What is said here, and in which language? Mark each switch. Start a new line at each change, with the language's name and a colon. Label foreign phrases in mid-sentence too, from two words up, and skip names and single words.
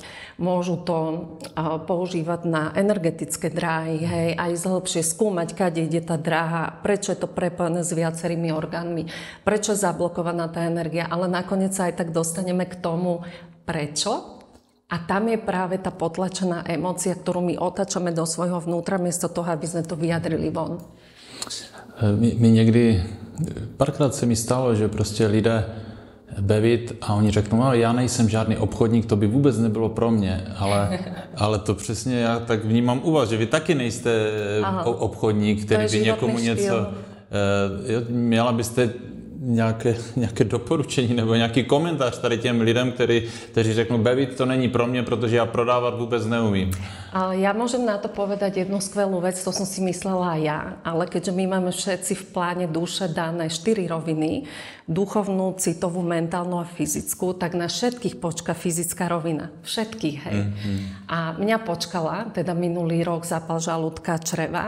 Slovak: Môžu to používať na energetické dráhy, hej, aj hĺbšie skúmať, kade ide tá dráha, prečo je to prepojené s viacerými orgánmi, prečo je zablokovaná tá energia, ale nakoniec sa aj tak dostaneme k tomu, prečo. A tam je práve tá potlačená emócia, ktorú my otáčame do svojho vnútra, miesto toho, aby sme to vyjadrili von.
Czech: My někdy, párkrát se mi stalo, že prostě lidé Bevit a oni řeknou, ale já nejsem žádný obchodník, to by vůbec nebylo pro mě, ale to přesně já tak vnímám u vás, že vy taky nejste obchodník, který by někomu něco... Měla byste nějaké doporučení nebo nějaký komentář tady těm lidem, kteří řeknou, Bevit, to není pro mě, protože já prodávat vůbec neumím.
Slovak: Ja môžem na to povedať jednu skvelú vec, to som si myslela aj ja, ale keďže my máme všetci v pláne duše dané 4 roviny, duchovnú, citovú, mentálnu a fyzickú, tak na všetkých počká fyzická rovina. Všetkých, hej. A mňa počkala, teda minulý rok zápal žalúdka, čreva.